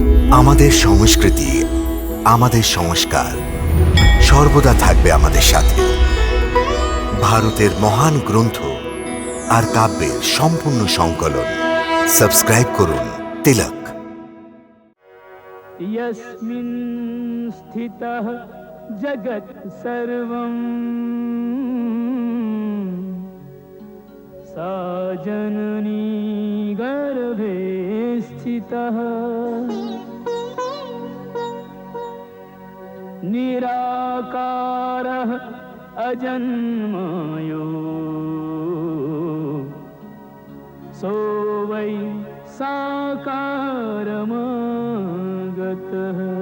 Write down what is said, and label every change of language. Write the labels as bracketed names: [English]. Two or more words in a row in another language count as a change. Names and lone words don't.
[Bangla] আমাদের সংস্কৃতি, আমাদের সংস্কার সর্বদা থাকবে আমাদের সাথে। ভারতের মহান গ্রন্থ আর কাব্যের সম্পূর্ণ সংকলন। সাবস্ক্রাইব করুন তিলক। [Sanskrit] यस्मिन् स्थितः जगत् सर्वं सा जननी गर्भे स्थितः निराकारः अजन्मयो सो वै साकारमागतः।